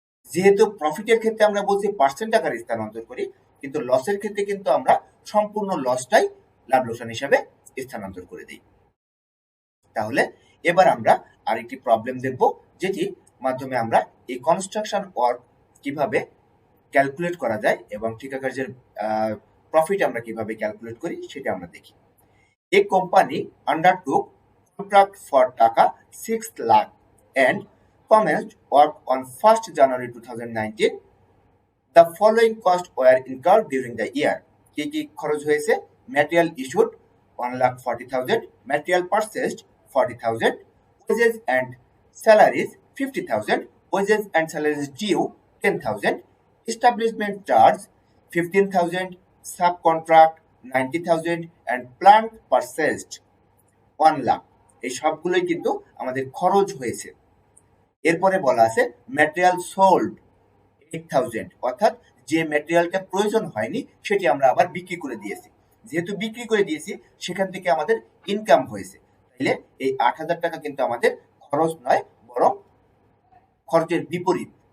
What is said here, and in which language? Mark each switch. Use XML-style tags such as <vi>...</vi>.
<bn>যেহেতু প্রফিটের ক্ষেত্রে আমরা বলছি পার্সেন্ট আকারে স্থানান্তর করি, কিন্তু লসের ক্ষেত্রে কিন্তু আমরা সম্পূর্ণ লসটাই লাভ লোকসান হিসাবে স্থানান্তর করে দিই। তাহলে এবার আমরা আরেকটি প্রবলেম দেখব, যেটি মাধ্যমে আমরা এই কনস্ট্রাকশন ওয়ার্ক কিভাবে ক্যালকুলেট করা যায় এবং ঠিকা কার্যের প্রফিট আমরা কিভাবে ক্যালকুলেট করি সেটা আমরা দেখি।</bn> <en>A company undertook contract for taka 6 lakh and commenced work on 1st January 2019. The following costs were incurred during the year.</en> <bn>কি কি খরচ হয়েছে?</bn> <en>Material issued 1,40,000, material purchased 40,000, wages and salaries 50,000, wages and salaries due 10,000, establishment charge 15,000, subcontract 90,000 and plant purchased 1 lakh.</en> <bn>এই সবগুলোই কিন্তু আমাদের খরচ হয়েছে। এরপরে বলা আছে ম্যাটেরিয়াল সোল্ড 8,000, অর্থাৎ যে ম্যাটেরিয়ালটা প্রয়োজন হয়নি সেটি আমরা আবার বিক্রি করে দিয়েছি। যেহেতু বিক্রি করে দিয়েছি সেখান থেকে আমাদের ইনকাম হয়েছে, তাইলে এই 8,000 টাকা কিন্তু আমাদের খরচ নয়, বরং খরচের বিপরীত।</bn>